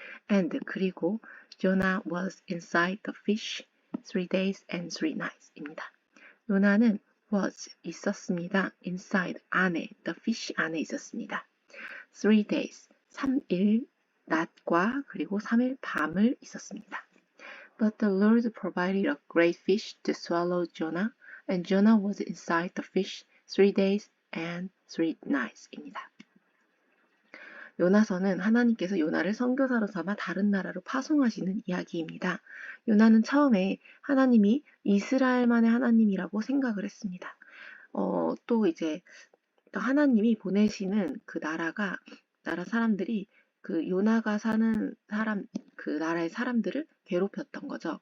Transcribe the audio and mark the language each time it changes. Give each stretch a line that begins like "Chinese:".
English: And
Korean: 그리고
English: Jonah was inside the fish 3 days and 3 nights입니다.
Korean: 요나는 was 있었습니다. inside 안에 the fish 안에 있었습니다. 3 days 3일 낮과 그리고 3일 밤을 있었습니다.
English: But the Lord provided a great fish to swallow Jonah, and Jonah was inside the fish 3 days and 3 nights입니다.
Korean: 요나서는 하나님께서 요나를 선교사로 삼아 다른 나라로 파송하시는 이야기입니다. 요나는 처음에 하나님이 이스라엘만의 하나님이라고 생각을 했습니다. 또 이제 하나님이 보내시는 그 나라 사람들이 그 요나가 사는 그 나라의 사람들을 괴롭혔던 거죠.